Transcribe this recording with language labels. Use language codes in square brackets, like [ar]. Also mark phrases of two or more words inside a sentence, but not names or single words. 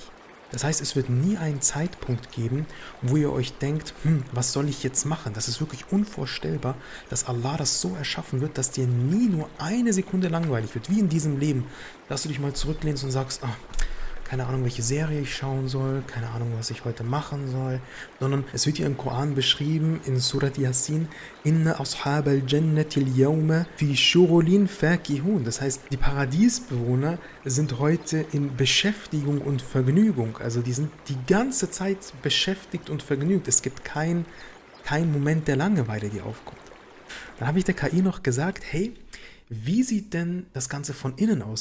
[de] Das heißt, es wird nie einen Zeitpunkt geben, wo ihr euch denkt, was soll ich jetzt machen? Das ist wirklich unvorstellbar, dass Allah das so erschaffen wird, dass dir nie nur eine Sekunde langweilig wird, wie in diesem Leben, dass du dich mal zurücklehnst und sagst, keine Ahnung, welche Serie ich schauen soll, keine Ahnung, was ich heute machen soll, sondern es wird hier im Koran beschrieben, in Surat Yasin, [ar] إن أصحاب الجنة اليوم في شغل فاكهون. [de] Das heißt, die Paradiesbewohner sind heute in Beschäftigung und Vergnügung. Also die sind die ganze Zeit beschäftigt und vergnügt. Es gibt kein Moment der Langeweile, die aufkommt. Dann habe ich der KI noch gesagt, hey, wie sieht denn das Ganze von innen aus?